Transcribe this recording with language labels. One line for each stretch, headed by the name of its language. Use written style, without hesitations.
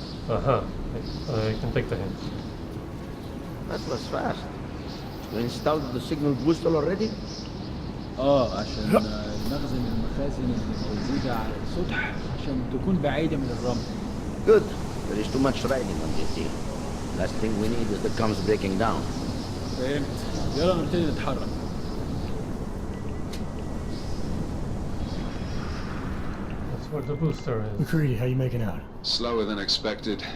English: Aha, I can take the hint. That was fast. You installed the signal booster already?
Arabic: عشان المخزن المخازن اللي موجودة على السطح عشان تكون بعيدة من الرمل.
English: Good. There is too much riding on this deal. Last thing we need is the comms breaking down.
Arabic: فهمت. يلا نبتدي نتحرك.
English: That's where the booster is. McCready, how you making out? Slower than expected.